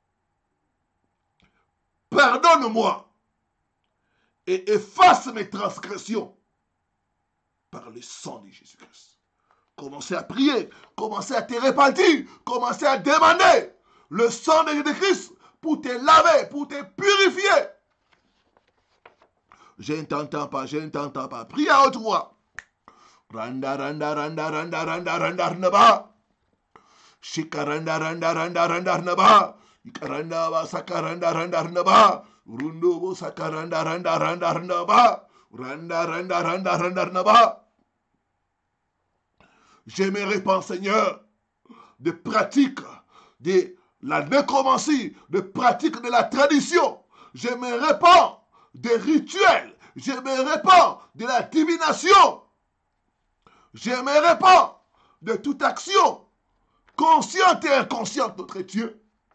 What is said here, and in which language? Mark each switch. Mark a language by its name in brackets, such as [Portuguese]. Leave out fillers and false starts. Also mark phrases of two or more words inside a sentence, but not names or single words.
[French] Pardonne-moi et efface mes transgressions par le sang de Jésus-Christ. Commencez à prier, commencez à te repentir, commencez à demander le sang de Jésus-Christ pour te laver, pour te purifier. Je ne t'entends pas, je ne t'entends pas. Prie à haute voix. Randa, randa, randa, randa, randa, randa, randa, Shikaranda, randa, randa, randa, randa, Ikaranda, ba, sakaranda, randa, randa, Rundo, bo, sakaranda, randa, randa, randa, Randa, randa, randa, randa, randa. Je me répands, Seigneur, de pratiques de la nécromancie, de pratiques de la tradition. Je me répands des rituels. Je me répands de la divination. Je me répands de toute action, consciente et inconsciente, notre Dieu.